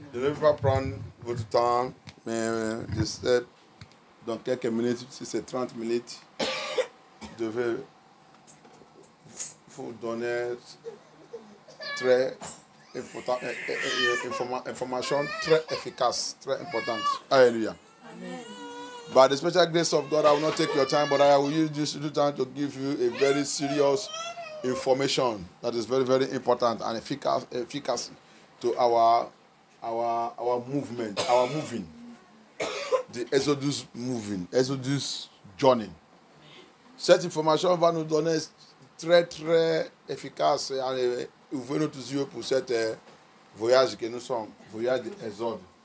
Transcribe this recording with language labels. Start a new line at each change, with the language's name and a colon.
French: Je ne vais pas prendre votre temps, mais je sais, dans quelques minutes, si c'est 30 minutes, je vais vous donner très important, information très efficace, très importante. Alléluia.
English: By the special grace of God, I will not take your time, but I will use this little time to give you a very serious information that is very, very important and efficacy to our movement, our moving, the Exodus moving, Exodus journey.
French: Cette information va nous donner très, très efficace et ouvrir nos yeux pour cet voyage que nous sommes, voyage d'Exode.